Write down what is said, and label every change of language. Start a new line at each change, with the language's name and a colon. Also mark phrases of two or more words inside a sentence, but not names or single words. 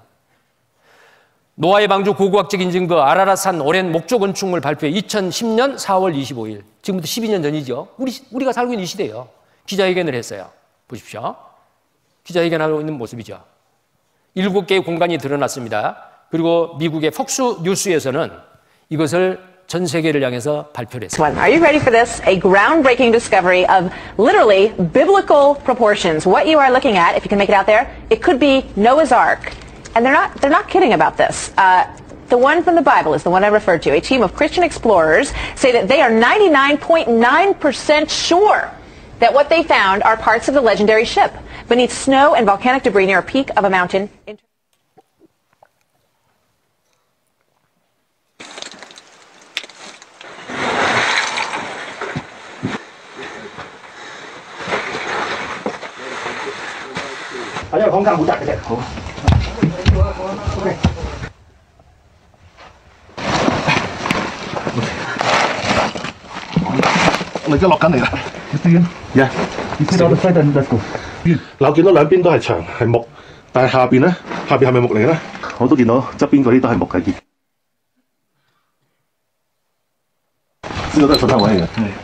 Korean: 노아의 방주 고고학적인 증거 아라랏산 오랜 목조 건축물 발표회 2010년 4월 25일. 지금부터 12년 전이죠. 우리가 살고 있는 이 시대예요. 기자회견을 했어요. 보십시오. 기자회견하고 있는 모습이죠. 7개의 공간이 드러났습니다. 그리고 미국의 폭스 뉴스에서는 이것을 전 세계를 향해서 발표를 했어요.
English: Are you ready for this? A groundbreaking discovery of literally biblical proportions. What you are looking at, if you can make it out there, it could be Noah's Ark. And they're not kidding about this. The one from the Bible is the one I referred to. A team of Christian explorers say that they are 99.9% sure that what they found are parts of the legendary ship beneath snow and volcanic debris near a peak of a mountain.
Korean: 아니요, 건강 못 잡게. 오케이.
Cantonese: 你而家落緊嚟啦，呀！你知道西頓嗰個嗱，我見到兩邊都係牆係木，但係下邊咧，下邊係咪木嚟嘅咧？我都見到側邊嗰啲都係木嘅。呢個都係水坑位嚟嘅。